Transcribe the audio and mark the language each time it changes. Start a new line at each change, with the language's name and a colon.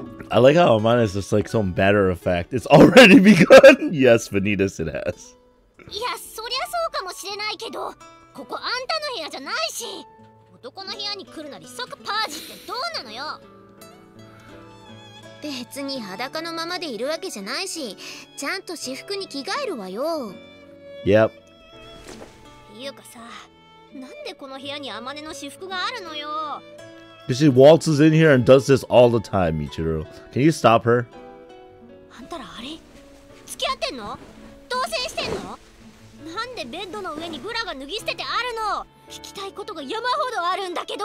English: I like how Amana is just like some matter of fact. It's already begun. Yes, Vanitas, it has.
Japanese: いや、そりゃそうかもしれないけど、ここあんたの部屋じゃないし、男の部屋に来るなり即パージってどうなのよ。別に裸のままでいるわけじゃないし、ちゃんと私服に着替えるわよ。
English: Yep.
Japanese: いうかさ、なんでこの部屋に天音の私服があるのよ。
English: Because she waltzes in here and does this all the time, Michiru. Can you stop her?
Japanese: あんたらあれ付き合ってんの？同棲してんの？なんでベッドの上にブラが脱ぎ捨ててあるの？聞きたいことが山ほどあるんだけど。